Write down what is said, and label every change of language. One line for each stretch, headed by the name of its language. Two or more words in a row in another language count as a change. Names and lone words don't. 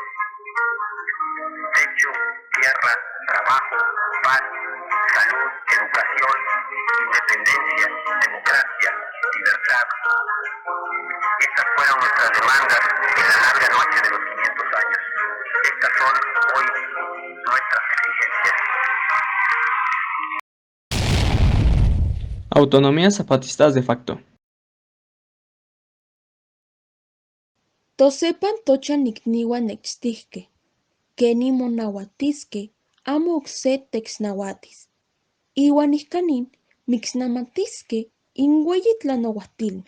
Spanish: Techo, tierra, trabajo, paz, salud, educación, independencia, democracia, libertad. Estas fueron nuestras demandas en la larga noche de los 500 años. Estas son hoy nuestras exigencias. Autonomías zapatistas de facto.
Nahuatl languages: Tosepan tochan nicniuan nechtisque, keni monauatisque, amo oxe texnahuatis. Iuan ihcanin mixnamatisque inhueyi tlanauatilme.